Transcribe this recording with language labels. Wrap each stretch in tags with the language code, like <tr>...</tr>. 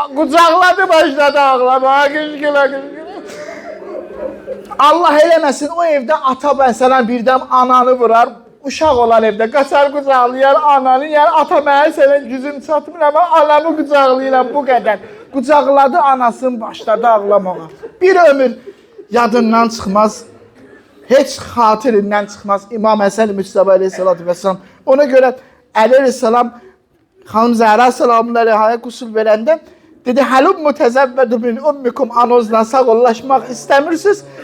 <az>Qucaqladı başladı ağlamağa, qışqıla. Allah eləməsin, o evdə ata məsələn birdən ananı vurar, uşaq olan evdə qaçar qucaqlayar ananı, yəni ata mənə sənə gücüm çatmır, amma anamı qucaqlayıram bu qədər. Qucaqladı anasını, başladı ağlamağa. Bir ömür yadından çıxmaz, heç xatirindən çıxmaz İmam Həsən Müctəba əleyhissalatu vesselam. Ona görə Əli əleyhissalam xanım Zəhra salamın əleyhaya qusul verəndə dedi,</az> <ar>həlum mütəzəvvədu min ummikum,</ar> <az>anozla sağollaşmaq istəmirsiniz.</az>